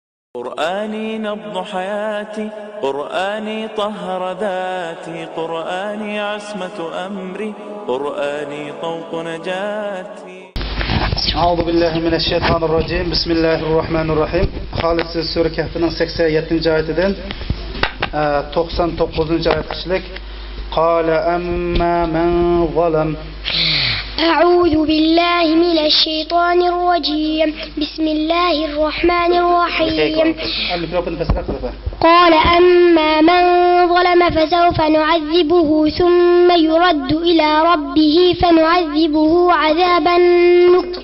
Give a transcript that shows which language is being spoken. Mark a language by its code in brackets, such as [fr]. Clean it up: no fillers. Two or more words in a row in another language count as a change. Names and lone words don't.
[ar] قرآني نبض حياتي، قرآني طهر ذاتي، قرآني عصمة أمري، قرآني طوق نجاتي. أعوذ بالله من الشيطان الرجيم. بسم الله الرحمن الرحيم. [tr] Xalid Sure Kahfinin 87. ayetinden 99. ayet kişilik. [ar] قال أما من ظلم. أعوذ بالله من الشيطان الرجيم. بسم الله الرحمن الرحيم. قال أما من ظلم فسوف نعذبه ثم يرد إلى ربه فنعذبه عذابا نكرا.